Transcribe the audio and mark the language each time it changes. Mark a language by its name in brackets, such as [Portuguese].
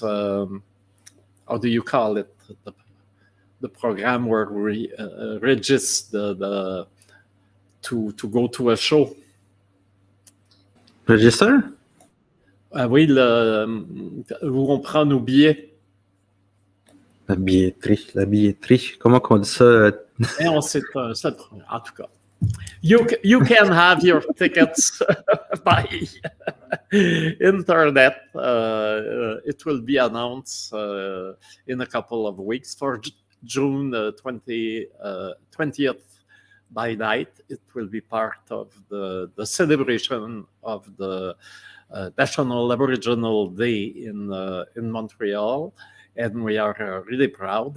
[English] How do you call it? The program where we register to go to a show. Register? [French] Oui, où on prend nos billets. La billetterie. Comment on dit ça? Et on sait pas, ça, en tout cas. [English] You can have your tickets by internet. It will be announced in a couple of weeks for June 20th by night. It will be part of the celebration of the National Aboriginal Day in Montreal, and we are really proud.